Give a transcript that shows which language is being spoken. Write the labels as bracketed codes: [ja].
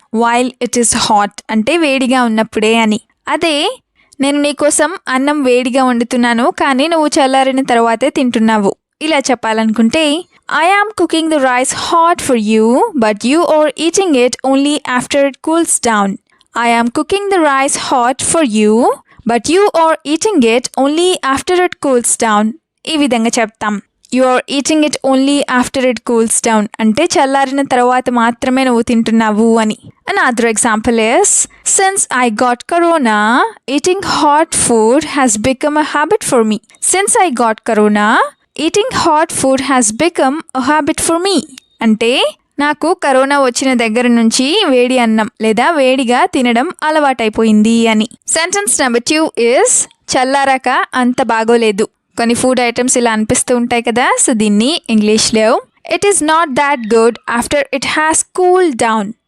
[en] while it is hot [te] అంటే వేడిగా ఉన్నప్పుడే అని. అదే నేను నీకోసం అన్నం వేడిగా వండుతున్నాను కానీ నువ్వు చల్లారిన తర్వాతే తింటున్నావు ఇలా చెప్పాలనుకుంటే [en] I am cooking the rice hot for you but you are eating it only after it cools down. I am cooking the rice hot for you but you are eating it only after it cools down [te] ఈ విధంగా చెప్తాం. [en] you are eating it only after it cools down [te] అంటే చల్లారిన తర్వాత మాత్రమే నువ్వు తింటున్నావు అని. [en] Another example is, since I got corona, eating hot food has become a habit for me. Since I got corona, eating hot food has become a habit for me. [te] అంటే నాకు corona వచ్చిన దగ్గర నుంచి వేడి అన్నం లేదా వేడిగా తినడం అలవాటైపోయింది అని. [en] sentence number 2 is [te] చల్లారాక అంత బాగోలేదు. కొన్ని ఫుడ్ ఐటమ్స్ ఇలా అనిపిస్తూ ఉంటాయి కదా, సో దీన్ని ఇంగ్లీష్లో [en] It is not that good after it has cooled down.